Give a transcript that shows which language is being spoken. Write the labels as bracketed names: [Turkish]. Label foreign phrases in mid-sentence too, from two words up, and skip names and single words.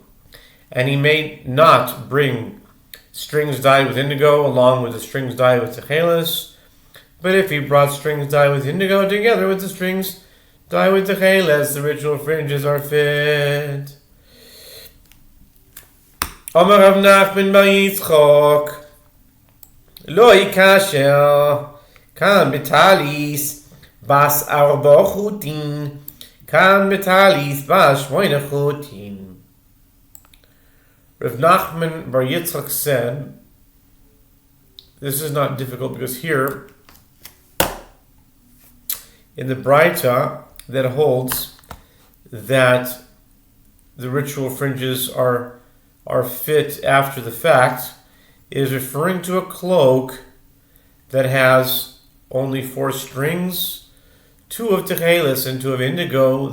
[English] And he may not bring strings dyed with indigo along with the strings dyed with techeles, but if he brought strings dyed with indigo together with the strings dyed with techeles, the ritual fringes are fit. [Aramaic] אמר רב נחמן בר יצחק לא קשיא כאן בטלית בת ארבע חוטין כאן בטלית בת שמונה חוטין. [English] Rav Nachman bar Yitzchak said, this is not difficult because here, in the Braita that holds that the ritual fringes are fit after the fact, is referring to a cloak that has only 4 strings, 2 of techeles and 2 of indigo.